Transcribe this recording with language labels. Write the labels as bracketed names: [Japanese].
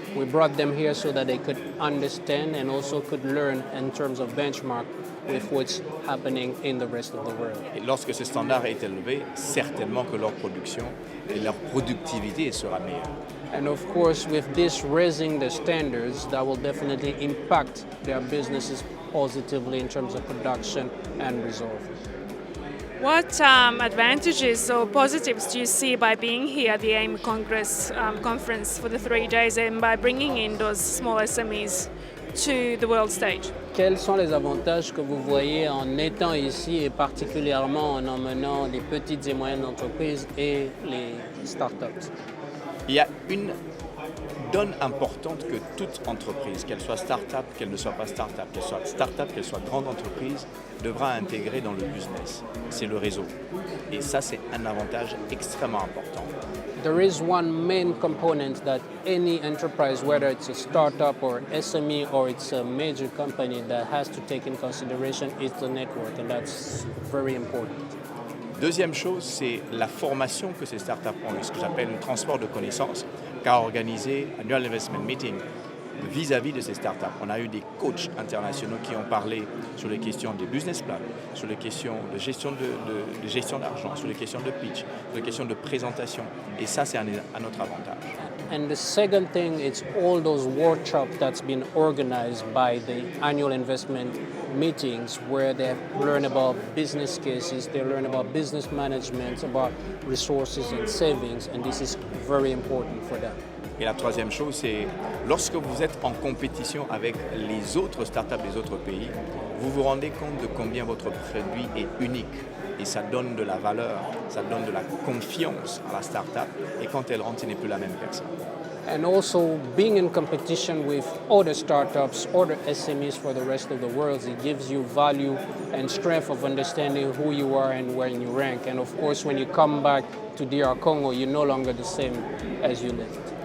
[English] We brought them here so that they could understand and also could learn in terms of benchmark with what's happening in the rest of the world. [French] Et lorsque ce standard est élevé, certainement que leur production et leur productivité sera meilleure. [English] And of course, with this raising the standards, that will definitely impact their businesses positively in terms of production and result. What advantages or positives do you see by being here at the AIM Congress conference for the 3 days and by bringing in those small SMEs to the world stage? [French] Quels sont les avantages que vous voyez en étant ici et particulièrement en emmenant les petites et moyennes entreprises et les startups? Il y a une donne importante que toute entreprise, qu'elle soit start-up, qu'elle ne soit pas start-up, qu'elle soit start-up, qu'elle soit grande entreprise, devra intégrer dans le business. C'est le réseau. Et ça, c'est un avantage extrêmement important. [English] There is one main component that any enterprise, whether it's a startup or SME or it's a major company, that has to take in consideration is the network, and that's very important. [French] Deuxième chose, c'est la formation que ces startups ont, ce que j'appelle le transport de connaissances, qu'a organisé Annual Investment Meeting vis-à-vis de ces startups. On a eu des coachs internationaux qui ont parlé sur les questions des business plans, sur les questions de gestion d'argent, sur les questions de pitch, sur les questions de présentation. Et ça, c'est un autre avantage. [English] And the second thing, it's all those workshops that's been organized by the annual investment meetings where they learn about business cases, they learn about business management, about resources and savings, and this is very important for them. [French] Et la troisième chose, c'est lorsque vous êtes en compétition avec les autres startups des autres pays, vous vous rendez compte de combien votre produit est unique. Et ça donne de la valeur, ça donne de la confiance à la startup. Et quand elle rentre, ce n'est plus la même personne. [English] And also being in competition with other startups, other SMEs for the rest of the world, it gives you value and strength of understanding who you are and where you rank. And of course, when you come back to DR Congo, you're no longer the same as you left.